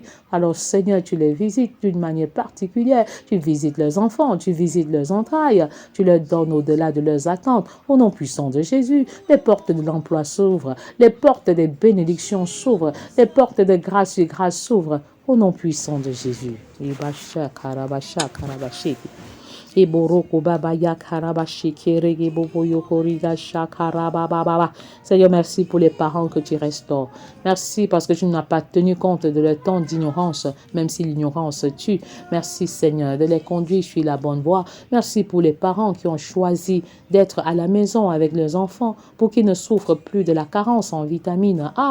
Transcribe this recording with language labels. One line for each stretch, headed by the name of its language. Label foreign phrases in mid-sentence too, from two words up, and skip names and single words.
French: Alors Seigneur, tu les visites d'une manière particulière, tu visites leurs enfants, tu visites leurs entrailles, tu leur donnes au-delà de leurs attentes. Au nom puissant de Jésus, les portes de l'emploi s'ouvrent, les portes des bénédictions s'ouvrent, les portes de grâce et grâce s'ouvrent. Au nom puissant de Jésus. Eboroko babaya karabashike rege boboyo koriga shakarabababa. Seigneur, merci pour les parents que tu restaures. Merci parce que tu n'as pas tenu compte de leur temps d'ignorance, même si l'ignorance tue. Merci Seigneur de les conduire sur la bonne voie. Merci pour les parents qui ont choisi d'être à la maison avec leurs enfants pour qu'ils ne souffrent plus de la carence en vitamine A.